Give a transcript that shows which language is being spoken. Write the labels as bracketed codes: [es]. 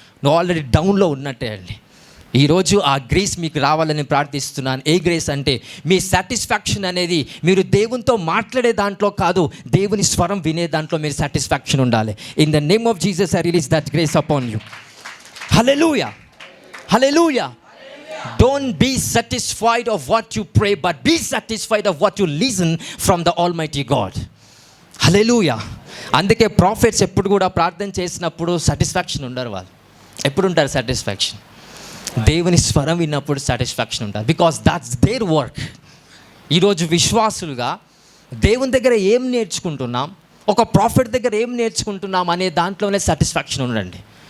[te] నువ్వు ఆల్రెడీ డౌన్లో ఉన్నట్టే అండి. ఈరోజు ఆ గ్రేస్ మీకు రావాలని ప్రార్థిస్తున్నాను. ఏ గ్రేస్ అంటే, మీ సాటిస్ఫాక్షన్ అనేది మీరు దేవునితో మాట్లాడే దాంట్లో కాదు, దేవుని స్వరం వినే దాంట్లో మీరు సాటిస్ఫాక్షన్ ఉండాలి. [en] In the name of Jesus I release that grace upon you. Hallelujah, hallelujah. Don't be satisfied of what you pray, but be satisfied of what you listen from the Almighty God. Hallelujah. [te] అందుకే profits ఎప్పుడు కూడా ప్రార్థన చేసినప్పుడు satisfaction ఉండరు. వాళ్ళు ఎప్పుడు ఉంటారు satisfaction? దేవుని స్వరం విన్నప్పుడు సాటిస్ఫాక్షన్ ఉంటారు, [en] Because that's their work. [te] ఈరోజు విశ్వాసులుగా దేవుని దగ్గర ఏం నేర్చుకుంటున్నాం, ఒక ప్రాఫిట్ దగ్గర ఏం నేర్చుకుంటున్నాం అనే దాంట్లోనే సాటిస్ఫాక్షన్ ఉండండి.